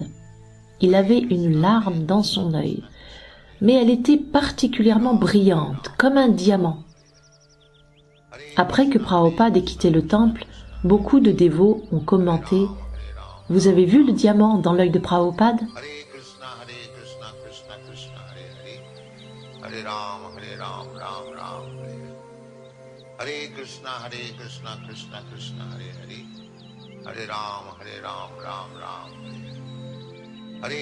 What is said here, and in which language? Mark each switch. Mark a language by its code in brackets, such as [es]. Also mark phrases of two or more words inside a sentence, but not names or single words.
[fr] Il avait une larme dans son œil, mais elle était particulièrement brillante, comme un diamant. Après que Prabhupada ait quitté le temple, beaucoup de dévots ont commenté « Vous avez vu le diamant dans l'œil de Prabhupada ?» [sa] Hare Krishna, Krishna Krishna, Hare Hare. Hare Rama, Ram Ram, Hare Hare.